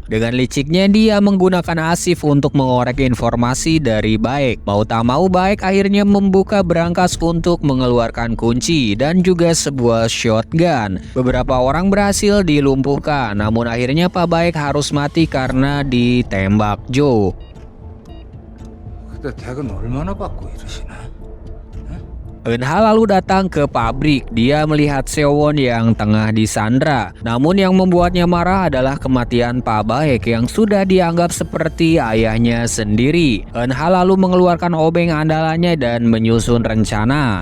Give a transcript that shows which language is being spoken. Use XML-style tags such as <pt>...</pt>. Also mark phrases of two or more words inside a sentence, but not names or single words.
<id>Dengan liciknya dia menggunakan Asif untuk mengorek informasi dari Baek. Mau tak mau Baek akhirnya membuka brankas untuk mengeluarkan kunci dan juga sebuah shotgun. Beberapa orang berhasil dilumpuhkan, namun akhirnya Pak Baek harus mati karena ditembak Jo.</id> <ko>그때 댁은 얼마나 받고 이러시나?</ko> <id>Eun-ha lalu datang ke pabrik. Dia melihat Seo-won yang tengah disandra. Namun yang membuatnya marah adalah kematian Pak Baek yang sudah dianggap seperti ayahnya sendiri. Eun-ha lalu mengeluarkan obeng andalannya dan menyusun rencana.</id>